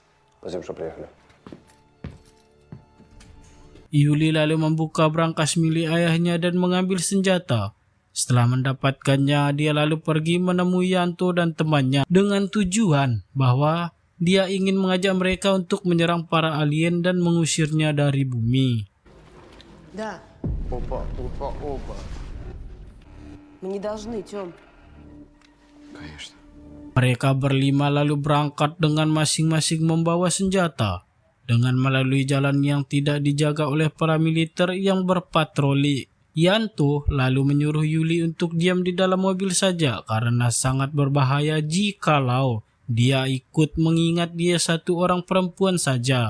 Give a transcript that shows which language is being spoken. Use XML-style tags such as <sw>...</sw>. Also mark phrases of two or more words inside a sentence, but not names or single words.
<id>Yuli lalu membuka brankas milik ayahnya dan mengambil senjata. Setelah mendapatkannya, dia lalu pergi menemui Yanto dan temannya dengan tujuan bahwa dia ingin mengajak mereka untuk menyerang para alien dan mengusirnya dari bumi.</id> <ru>Да. Опа. Мы не должны, Тём. Конечно.</ru> <id>Mereka berlima lalu berangkat dengan masing-masing membawa senjata dengan melalui jalan yang tidak dijaga oleh para militer yang berpatroli. Yanto lalu menyuruh Yuli untuk diam di dalam mobil saja karena sangat berbahaya jikalau dia ikut, mengingat dia satu orang perempuan saja.</id>